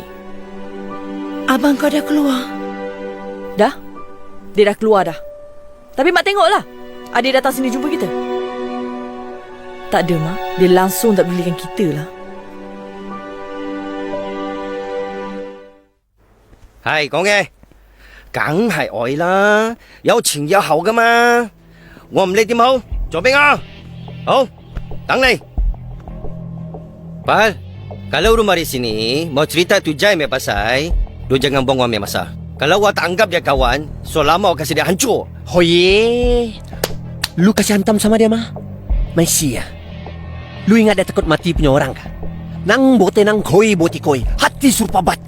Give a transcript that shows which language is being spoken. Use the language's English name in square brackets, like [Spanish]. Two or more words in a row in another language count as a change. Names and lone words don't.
[Malay] Abang kau dah keluar? Dah? Dia dah keluar dah. Tapi Mak tengoklah. Adik datang sini jumpa kita. Tak ada, Mak. Dia langsung tak pedulikan kita lah. Hai, [Cantonese] 講嘅，梗係愛啦，有錢有後噶嘛。我唔理點好，做俾我。好，等你。 [Malay] Pal, kalau rumah di sini mau cerita tu Jai punya pasal, lu jangan buang wang punya masa. Kalau awak tak anggap dia kawan, so lama awak kasih dia hancur. Oh ye, lu kasih hantam sama dia mah? Masih ya? Lu ingat dia takut mati punya orang kah? Nang bote nang koi boti koi, hati serupa batu.